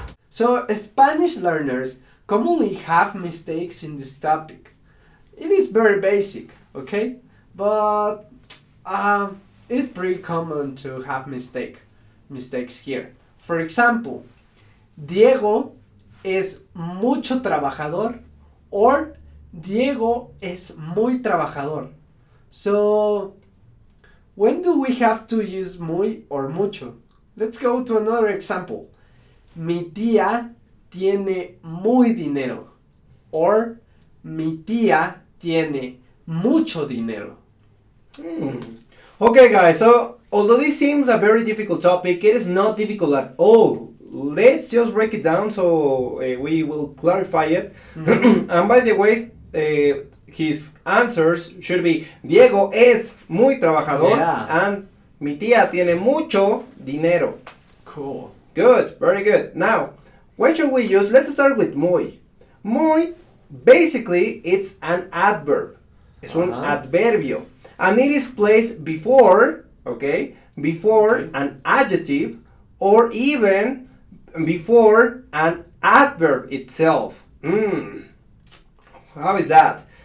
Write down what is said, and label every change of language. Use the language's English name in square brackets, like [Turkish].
[English] So, Spanish learners commonly have mistakes in this topic. It is very basic, okay? But it's pretty common to have mistakes here. For example, [Spanish] Diego es mucho trabajador or Diego es muy trabajador. [English] So, when do we have to use muy or mucho? Let's go to another example. [Spanish] Mi tía tiene muy dinero. Or mi tía tiene mucho dinero. [English] Okay, guys, so although this seems a very difficult topic, it is not difficult at all. Let's just break it down so we will clarify it. And by the way, his answers should be [Spanish] Diego es muy trabajador [English] and [Spanish] mi tía tiene mucho dinero. [English] Cool. Good, very good. Now, When should we use? Let's start with muy. Muy, basically, it's an adverb. [Spanish] Es un adverbio. [English] And it is placed before, okay, before an adjective or even before an adverb itself. How is that?